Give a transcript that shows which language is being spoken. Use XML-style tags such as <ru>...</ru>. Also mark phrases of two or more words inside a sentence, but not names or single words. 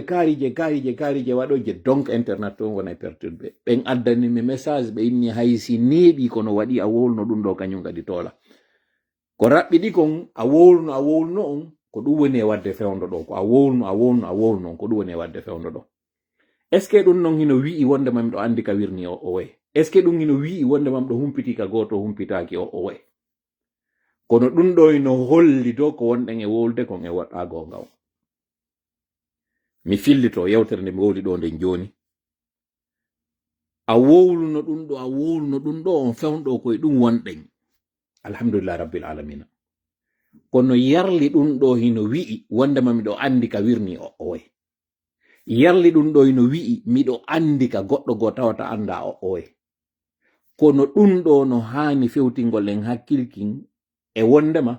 <ff>kaarije waɗoje donc internet on wona perturbe ɓen addani mi message ɓe inni haysi neeɓi kono waɗi a wowluno ɗum ɗo kañum kadi tola ko raɓɓiɗi kon a wowluno on ko ɗum woni e wadde fewndo ɗo ko a wowluno on ko ɗum woni e wadde fewndo ɗo</ff> <fr>est ce que</fr> <ff>ɗum non hino wi'i wondema miɗo andi ka wirni o way</ff> <fr>est ce que</fr> <ff>ɗum hino wi'i wondema miɗo humpiti ka goto humpitaki o way kono ɗum ɗo ino holli do ko wonɗen e wowlude kon e waɗɗa gonga o mi fillito yewtere nde mi wowli ɗo nden joni a wowluno ɗum ɗo on fewndo koye ɗum wonɗen</ff> <ar>الحمد لله رب العالمين</ar> <ff>kono yarli ɗum ɗo hino wi'i wondema miɗo andi ka wirni o way yarli ɗum ɗo hino wi'i miɗo andi ka goɗɗo go tawata anda o way kono ɗum ɗo no hani fewtingol en hakkilkin e wondema</ff>